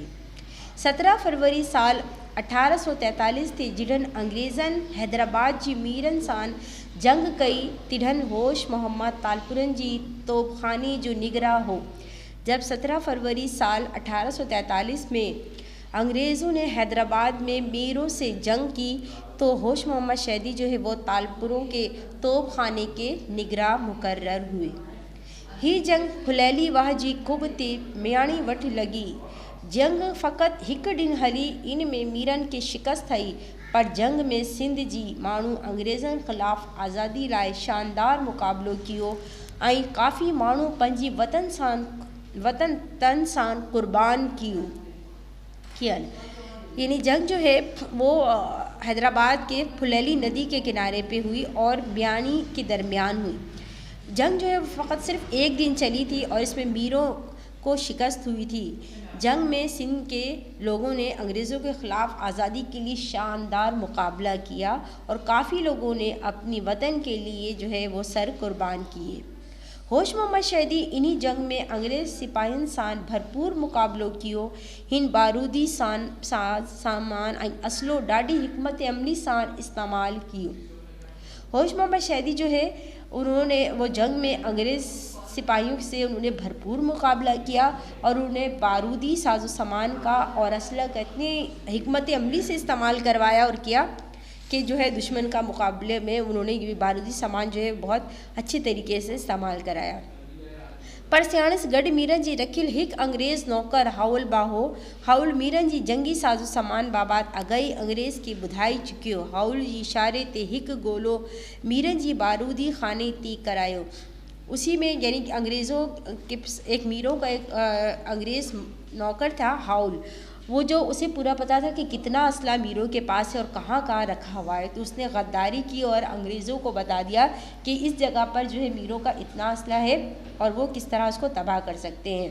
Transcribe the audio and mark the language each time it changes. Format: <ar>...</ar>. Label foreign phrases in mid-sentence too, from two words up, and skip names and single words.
<sd>17 फरवरी साल 1843 थी जिढ़न अंग्रेज़न हैदराबाद जी मीरन सान जंग कई तिढ़न होश मोहम्मद तालपुरन जी तोपखानी जो निगरा हो।</sd> <ur>جب 17 فروری سال 1843 میں انگریزوں نے حیدرآباد میں میروں سے جنگ کی تو ہوش محمد شیدی جو ہے وہ تالپوروں کے توپخانے کے نگرا مقرر ہوئے.</ur> <sd>ही जंग हुलैली वाह जी कुब ते मियाणी वठ लगी। जंग फ़क़त हिक दिन हली, इन में मीरन के शिकस्त थी, पर जंग में सिंध जी माण्हू अंग्रेज़न ख़िलाफ़ आज़ादी लाइ शानदार मुक़ाबलो कियो ऐं काफ़ी माण्हू पंहिंजी वतन तन सां कुर्बान कियन।</sd> <ur>یعنی جنگ جو ہے وہ حیدرآباد کے پھلیلی ندی کے کنارے پہ ہوئی اور میانی کے درمیان ہوئی. جنگ جو ہے فقط صرف ایک دن چلی تھی اور اس میں میروں کو شکست ہوئی تھی. جنگ میں سندھ کے لوگوں نے انگریزوں کے خلاف آزادی کے لیے شاندار مقابلہ کیا اور کافی لوگوں نے اپنی وطن کے لیے جو ہے وہ سر قربان کیے.</ur> <sd>होश मोहम्मद शैदी इन्हीं जंग में अंग्रेज़ सिपाहियन सान भरपूर मुकाबलो कियो। हिन बारूदी सामान ऐं असलो ॾाढी हिकमत अमली सान इस्तेमाल कियो।</sd> <ur>ہوش محمد شیدی جو ہے انہوں نے وہ جنگ میں انگریز سپاہیوں سے انہوں نے بھرپور مقابلہ کیا اور انہیں بارودی ساجو سامان کا اور اسلحہ کا اتنی حکمت عملی سے استعمال کروایا اور کیا کہ جو ہے دشمن کا مقابلے میں انہوں نے یہ بارودی سامان جو ہے بہت اچھی طریقے سے استعمال کرایا.</ur> <sd>पर सियाणस गढ़ मीरन जी रखिल हिक अंग्रेज़ नौकर हाउल बाहो। हाउल मीरन जी जंगी साजो सामान बाबत अगई अंग्रेज़ की बुधाई चुकियो। हाउल जी इशारे ते हिक गोलो मीरन जी बारूदी खाने ती करायो।</sd> <ur>اسی میں یعنی کہ انگریزوں کے ایک میروں کا ایک انگریز نوکر تھا ہاؤل، وہ جو اسے پورا پتا تھا کہ کتنا اسلحہ میروں کے پاس ہے اور کہاں کہاں رکھا ہوا ہے، تو اس نے غداری کی اور انگریزوں کو بتا دیا کہ اس جگہ پر جو ہے میروں کا اتنا اسلحہ ہے اور وہ کس طرح اس کو تباہ کر سکتے ہیں.</ur>